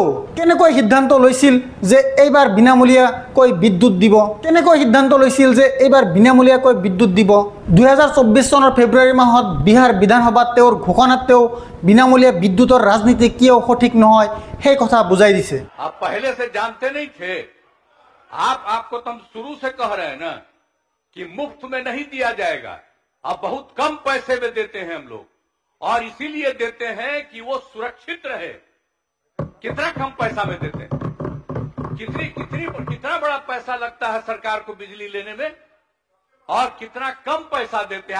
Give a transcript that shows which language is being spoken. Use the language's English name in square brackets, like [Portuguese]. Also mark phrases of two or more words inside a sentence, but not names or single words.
[Assamese] কেনেকৈ সিদ্ধান্ত লৈছিল যে এইবাৰ বিনামূলীয়াকৈ বিদ্যুৎ দিব? কেনেকৈ সিদ্ধান্ত লৈছিল যে এইবাৰ বিনামূলীয়াকৈ বিদ্যুৎ দিব? 2024 চনৰ ফেব্ৰুৱাৰী মাহত বিহাৰ বিধানসভাত তেওঁৰ ঘোষণাত তেওঁ বিনামূলীয়া বিদ্যুতৰ ৰাজনীতি কিয় সঠিক নহয় সেই কথা বুজাই দিছে। [Hindi] आप पहले से जानते नहीं थे? आपको तो हम शुरू से कह रहे हैं ना कि मुफ्त में नहीं दिया जाएगा। अब बहुत कम पैसे में देते हैं हम लोग, और इसीलिए देते हैं कि वो सुरक्षित रहे। कितना कम पैसा में देते हैं? कितना बड़ा पैसा लगता है सरकार को बिजली लेने में, और कितना कम पैसा देते हैं।